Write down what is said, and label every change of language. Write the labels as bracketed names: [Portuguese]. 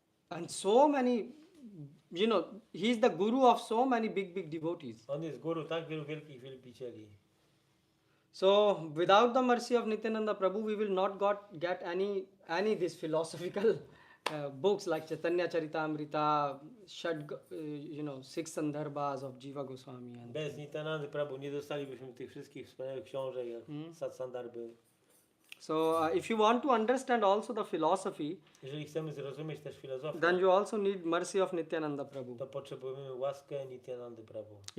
[English] And so many, he is the guru of so many big devotees. [Polish] On jest guru tak wielu wielkich wielbicieli. [English] So without the mercy of Nityananda Prabhu, we will not get any this philosophical books like Chaitanya Charitamrita, 6 Sandarbhas of Jiva Goswami. And [Polish] Bez Nityanandy Prabhu nie dostalibyśmy tych wszystkich wspaniałych książek jak Satsandarby. [English] so if you want to understand also the philosophy, [Polish] Jeżeli chcemy zrozumieć też filozofię, [English] then you also need mercy of Nityananda Prabhu. [Polish] to potrzebujemy łaskę Nityanandy Prabhu.